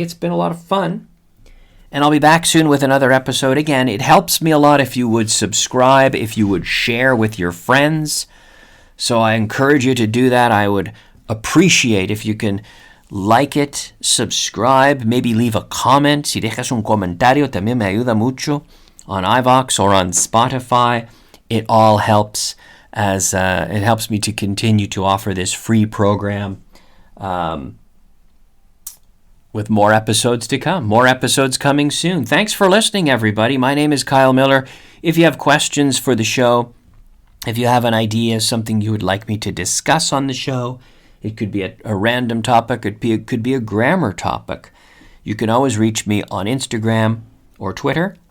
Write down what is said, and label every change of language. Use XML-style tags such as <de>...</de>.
<en>It's been a lot of fun. And I'll be back soon with another episode. Again, it helps me a lot if you would subscribe, if you would share with your friends. So I encourage you to do that. I would appreciate if you can like it, subscribe, maybe leave a comment.</en> <es>Si dejas un comentario, también me ayuda mucho</es> <en>on iVoox or on Spotify. It all helps, as it helps me to continue to offer this free program with more episodes to come. More episodes coming soon. Thanks for listening, everybody. My name is Kyle Millar. If you have questions for the show, if you have an idea, something you would like me to discuss on the show, it could be a random topic, it could be a grammar topic, you can always reach me on Instagram or Twitter.</en>